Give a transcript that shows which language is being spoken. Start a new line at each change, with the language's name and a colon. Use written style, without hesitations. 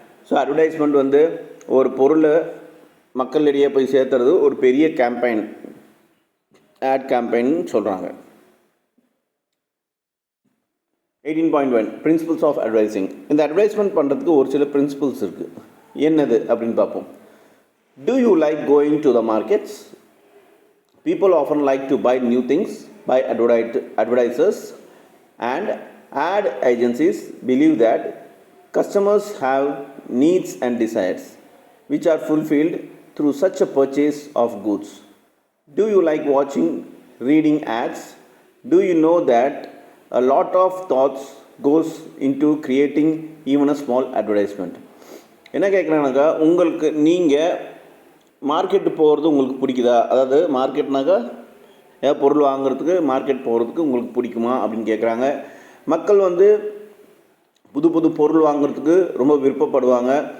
Tamil: So advertisement வந்து ஒரு பொருளை மக்களிடையே போய் சேர்த்துறது ஒரு பெரிய கேம்பெயின், ஆட் கேம்பெயின் சொல்கிறாங்க. 18.1
English: Principles of advertising.
Tamil: இந்த அட்வர்டைஸ்மெண்ட் பண்ணுறதுக்கு ஒரு சில பிரின்சிபல்ஸ் இருக்குது. என்னது அப்படின்னு பார்ப்போம்.
English: Do you like going to the markets? People often like to buy new things by advertisers, and ad agencies believe that customers have needs and desires which are fulfilled through such a purchase of goods. Do you like watching, reading ads? Do you know that a lot of thoughts goes into creating even a small advertisement?
Tamil: என்ன கேட்குறாங்கனாக்கா, உங்களுக்கு நீங்கள் market போகிறது உங்களுக்கு பிடிக்குதா? அதாவது மார்க்கெட்னாக்கா ஏதாவது பொருள் வாங்குறதுக்கு market போகிறதுக்கு உங்களுக்கு பிடிக்குமா அப்படின்னு கேட்குறாங்க. மக்கள் வந்து புது புது பொருள் வாங்குறதுக்கு ரொம்ப விருப்பப்படுவாங்க.